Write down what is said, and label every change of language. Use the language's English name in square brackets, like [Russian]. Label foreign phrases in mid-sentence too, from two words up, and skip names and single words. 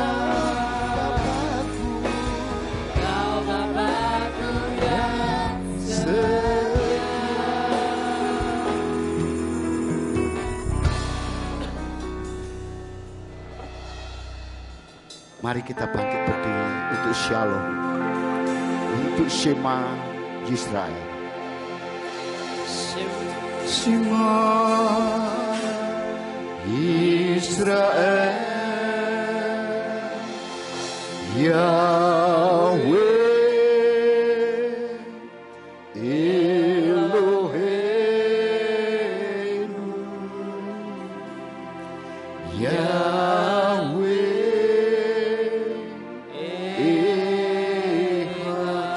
[Indonesian] Kau Bapa-Ku yang setia. Mari kita bangkit berdiri untuk Shalom, untuk [Hebrew] שמע ישראל. שמע ישראל, יהוה אלהינו, יהוה אחד.